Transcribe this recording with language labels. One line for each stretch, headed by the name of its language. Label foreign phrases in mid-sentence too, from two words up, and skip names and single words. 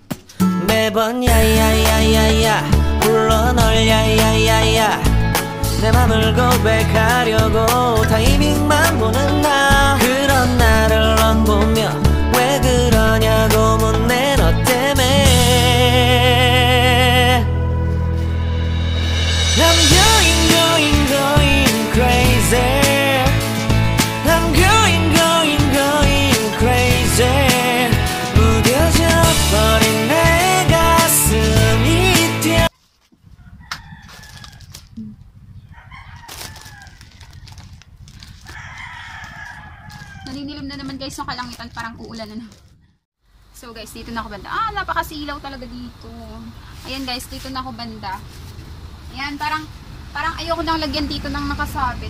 Korean: 매번 매번 야야야야야 불러 널 야야야야 내 맘을 고백하려고 타이밍만 보는 나 그런 나를 넌 보며 왜 그러냐고 묻네 너 때문에
English: I'm going crazy I'm going crazy
Korean: 무뎌져 버린 내 가슴이 뛰어
Filipino: Naninilim na naman guys yung kalangitan, parang uulan na.
English: So guys,
Filipino: dito na ako banda. Napakasilaw talaga dito. Ayan guys, dito na ako banda. Ayan, parang ayoko nang lagyan dito ng nakasabit.